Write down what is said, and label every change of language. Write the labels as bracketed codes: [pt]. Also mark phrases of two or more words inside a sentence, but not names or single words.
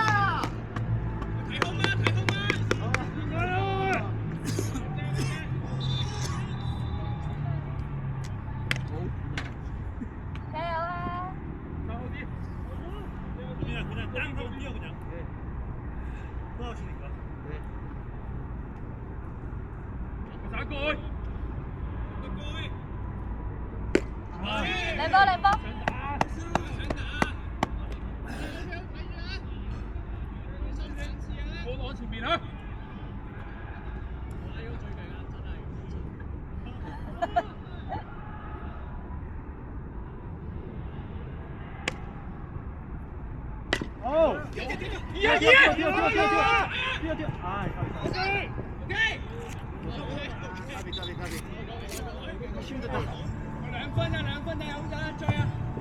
[yue] 加油啊！ [ko] 그냥 땅 하고 뛰어 그냥. 네. 도와주니까. 네. 골. 레버. [yue] 我前面啊！ [ko] 뛰어. 아, 오케이. 가비. [yue] 힘들다. 2 分啊，好仔追啊！